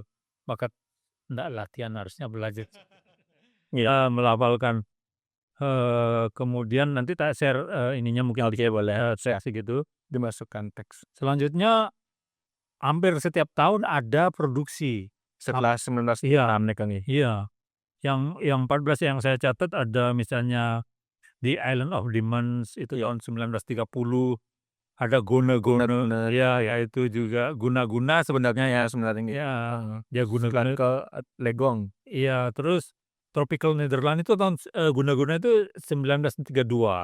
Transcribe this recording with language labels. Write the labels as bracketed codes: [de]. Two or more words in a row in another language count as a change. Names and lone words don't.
[id] Bakat ndak latihan, harusnya belajar, Iya. melafalkan. Kemudian nanti tak share, ininya mungkin Oke, boleh. Siap. kasih gitu. Dimasukkan teks. Selanjutnya hampir setiap tahun ada produksi. Setelah Iya 1926 [ban] nika nggih. [id] iya, yang 14 yang saya catat ada misalnya The Island of Demons itu tahun 1930, ada Guna-Guna, Bener-bener. ya itu juga guna-guna sebenarnya ya. Sebenarnya nggih. Ya, Heeh. ya Setelan guna-guna ke Legong. iya, terus Tropical Netherland itu guna-guna itu 1932.